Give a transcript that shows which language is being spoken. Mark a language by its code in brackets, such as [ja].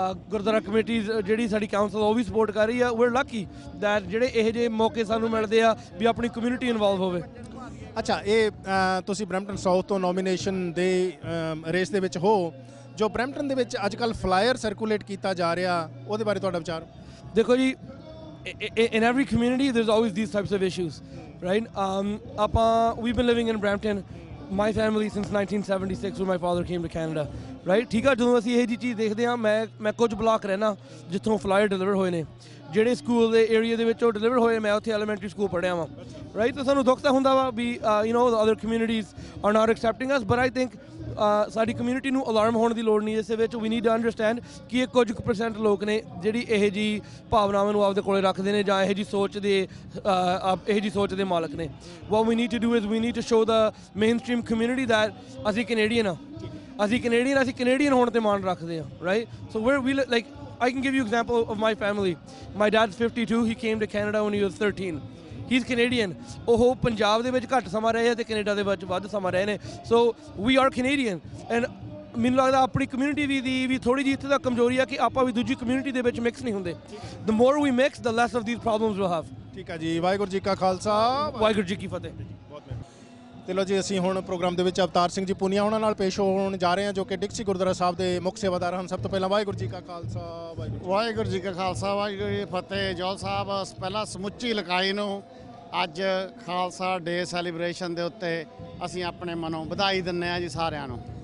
[pa] Gurdwara committee ਜਿਹੜੀ ਸਾਡੀ council ਉਹ ਵੀ ਸਪੋਰਟ ਕਰ ਰਹੀ ਆ। ਵੀਰ ਲੱਕੀ ਦੈਟ ਜਿਹੜੇ ਇਹੋ ਜਿਹੇ ਮੌਕੇ ਸਾਨੂੰ ਮਿਲਦੇ ਆ ਵੀ ਆਪਣੀ ਕਮਿਊਨਿਟੀ ਇਨਵੋਲਵ ਹੋਵੇ। ਅੱਛਾ, ਇਹ ਤੁਸੀਂ ਬਰੈਂਪਟਨ ਸਾਊਥ ਤੋਂ ਨੋਮੀਨੇਸ਼ਨ ਦੇ ਰੇਸ ਦੇ ਵਿੱਚ ਹੋ, ਜੋ ਬਰੈਂਪਟਨ ਦੇ ਵਿੱਚ ਅੱਜ ਕੱਲ੍ਹ ਫਲਾਇਰ ਸਰਕੂਲੇਟ ਕੀਤਾ ਜਾ ਰਿਹਾ, ਉਹਦੇ ਬਾਰੇ ਤੁਹਾਡਾ ਵਿਚਾਰ? ਦੇਖੋ ਜੀ, [en] in every community there's always these types of issues, right? We've been living in Brampton, my family, since 1976 when my father came to Canada, right? [pa] ਠੀਕ ਆ, ਜਦੋਂ ਅਸੀਂ ਇਹ ਜੀ ਚੀਜ਼ ਦੇਖਦੇ ਹਾਂ, ਮੈਂ ਕੁਝ ਬਲਾਕ ਰਹਿਣਾ ਜਿੱਥੋਂ ਫਲਾਇਰ ਡਿਲੀਵਰ ਹੋਏ ਨੇ, ਜਿਹੜੇ ਸਕੂਲ ਦੇ ਏਰੀਆ ਦੇ ਵਿੱਚ ਉਹ ਡਿਲੀਵਰ ਹੋਏ। ਮੈਂ ਉੱਥੇ ਐਲੀਮੈਂਟਰੀ ਸਕੂਲ ਪੜ੍ਹਿਆ ਵਾਂ, ਰਾਈਟ। ਤਾਂ ਸਾਨੂੰ ਦੁੱਖ ਤਾਂ ਹੁੰਦਾ ਵਾ ਵੀ [en] other communities are not accepting us, but I think [pa] ਸਾਡੀ ਕਮਿਊਨਿਟੀ ਨੂੰ ਅਲਾਰਮ ਹੋਣ ਦੀ ਲੋੜ ਨਹੀਂ ਇਸ ਦੇ ਵਿੱਚ। [en] we need to understand [pa] ਕਿ ਇਹ ਕੁਝ % ਲੋਕ ਨੇ ਜਿਹੜੀ ਇਹੋ ਜਿਹੀ ਭਾਵਨਾਵਾਂ ਨੂੰ ਆਪਦੇ ਕੋਲੇ ਰੱਖਦੇ ਨੇ ਜਾਂ ਇਹੋ ਜਿਹੀ ਸੋਚ ਦੇ ਮਾਲਕ ਨੇ। [en] what we need to do is we need to show the mainstream community that [pa] ਅਸੀਂ ਕੈਨੇਡੀਅਨ ਆ, ਅਸੀਂ ਕੈਨੇਡੀਅਨ ਹੋਣ ਤੇ ਮਾਣ ਰੱਖਦੇ ਹਾਂ, [en] Right. So we like I can give you example of my family. My dad's 52. He came to Canada when he was 13. He's Canadian. [pa] ਉਹ ਪੰਜਾਬ ਦੇ ਵਿੱਚ ਘੱਟ ਸਮਾਂ ਰਹੇ ਤੇ ਕੈਨੇਡਾ ਦੇ ਵਿੱਚ ਵੱਧ ਸਮਾਂ ਰਹੇ ਨੇ। [en] So we are Canadian. And [pa] ਮੈਨੂੰ ਲੱਗਦਾ ਆਪਣੀ ਕਮਿਊਨਿਟੀ ਦੀ ਵੀ ਥੋੜੀ ਜਿਹੀ ਇੱਥੇ ਤੱਕ ਕਮਜ਼ੋਰੀ ਆ ਕਿ ਆਪਾਂ ਵੀ ਦੂਜੀ ਕਮਿਊਨਿਟੀ ਦੇ ਵਿੱਚ ਮਿਕਸ ਨਹੀਂ ਹੁੰਦੇ। [en] The more we mix, the less of these problems we'll have. [pa] ਠੀਕ ਆ ਜੀ, ਵਾਹਿਗੁਰੂ ਜੀ ਕਾ ਖਾਲਸਾ, ਵਾਹਿਗੁਰੂ ਜੀ ਕੀ ਫਤਿਹ। ਤੇ ਲੋ ਜੀ, ਅਸੀਂ ਹੁਣ ਪ੍ਰੋਗਰਾਮ ਦੇ ਵਿੱਚ ਅਵਤਾਰ ਸਿੰਘ ਜੀ ਪੂਨੀਆ ਉਹਨਾਂ ਨਾਲ ਪੇਸ਼ ਹੋਣ ਜਾ ਰਹੇ ਹਾਂ, ਜੋ ਕਿ ਡਿਕਸੀ ਗੁਰਦੁਆਰਾ ਸਾਹਿਬ ਦੇ ਮੁੱਖ ਸੇਵਾਦਾਰ ਹਨ। ਸਭ ਤੋਂ ਪਹਿਲਾਂ ਵਾਹਿਗੁਰੂ ਜੀ ਕਾ ਖਾਲਸਾ, ਵਾਹਿਗੁਰੂ ਜੀ ਕਾ ਖਾਲਸਾ, ਵਾਹਿਗੁਰੂ ਜੀ ਕੀ ਫਤਿਹ। ਜੋਲ ਸਾਹਿਬ, ਪਹਿਲਾਂ ਸਮੁੱਚੀ ਇਲਾਕਾਈ ਨੂੰ ਅੱਜ ਖਾਲਸਾ ਡੇ ਸੈਲੀਬ੍ਰੇਸ਼ਨ ਦੇ ਉੱਤੇ ਅਸੀਂ ਆਪਣੇ ਮਨੋਂ ਵਧਾਈ ਦਿੰਦੇ ਹਾਂ ਜੀ ਸਾਰਿਆਂ ਨੂੰ।